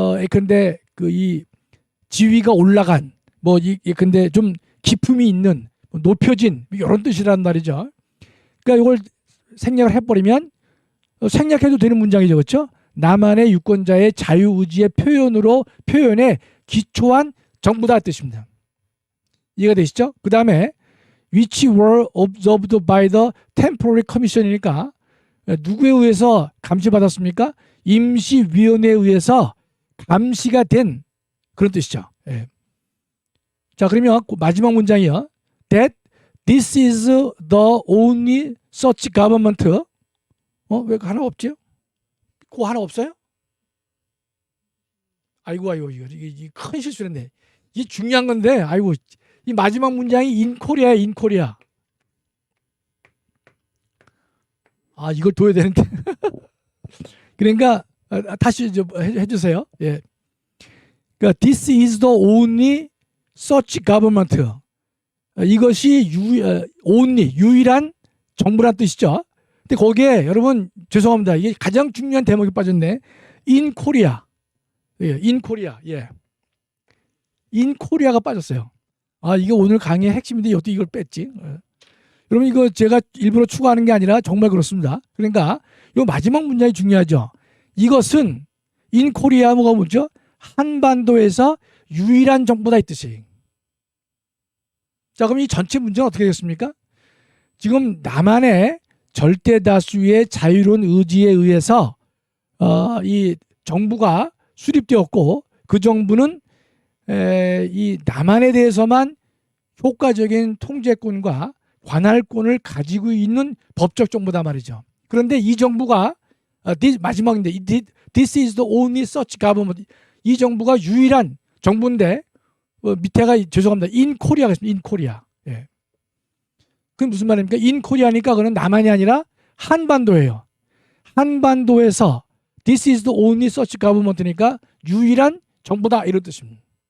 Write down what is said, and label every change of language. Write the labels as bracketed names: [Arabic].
[Korean] 근데 이 지위가 올라간, 근데 좀 기품이 있는, 높여진, 이런 뜻이란 말이죠. 그러니까 이걸 생략을 해버리면, 생략해도 되는 문장이죠. 그렇죠? 남한의 유권자의 자유의지의 표현에 기초한 정부다 뜻입니다. 이해가 되시죠? 그 다음에, [English] which were observed by the temporary commission [Korean] 이니까, 누구에 의해서 감시받았습니까? 임시위원회에 의해서 감시가 된 그런 뜻이죠. 예. 자, 그러면 마지막 문장이요. [English] That this is the only such government. [Korean] 왜 하나 없지요? 그거 하나 없어요? 아이고, 이게 큰 실수했네. 이게 중요한 건데, 아이고, 이 마지막 문장이 in Korea야, in Korea. 아, 이걸 둬야 되는데. 그러니까, 다시 좀 해주세요. 예. [English] 그러니까 this is the only such government. [Korean] 이것이 only 유일한 정부란 뜻이죠. 근데 거기에 여러분 죄송합니다. 이게 가장 중요한 대목이 빠졌네. [English] in Korea. 예, in Korea. 예. [Korean] in Korea가 빠졌어요. 아, 이게 오늘 강의의 핵심인데 어떻게 이걸 뺐지? 여러분 이거 제가 일부러 추가하는 게 아니라 정말 그렇습니다. 그러니까 이 마지막 문장이 중요하죠. 이것은 in Korea 뭐가 뭐죠? 한반도에서 유일한 정부다 이 뜻이. 자, 그럼 이 전체 문제는 어떻게 되겠습니까? 지금 남한의 절대 다수의 자유로운 의지에 의해서 이 정부가 수립되었고 그 정부는 이 남한에 대해서만 효과적인 통제권과 관할권을 가지고 있는 법적 정부다 말이죠. 그런데 이 정부가 마지막인데 [English] this is the only such government. [Korean] 이 정부가 유일한 정부인데 밑에가 죄송합니다. in Korea가 있습니다. in Korea. 예. 그게 무슨 말입니까? in Korea니까 그는 남한이 아니라 한반도예요. 한반도에서 [English] this is the only such government [Korean] 니까 유일한 정부다 이런 뜻입니다.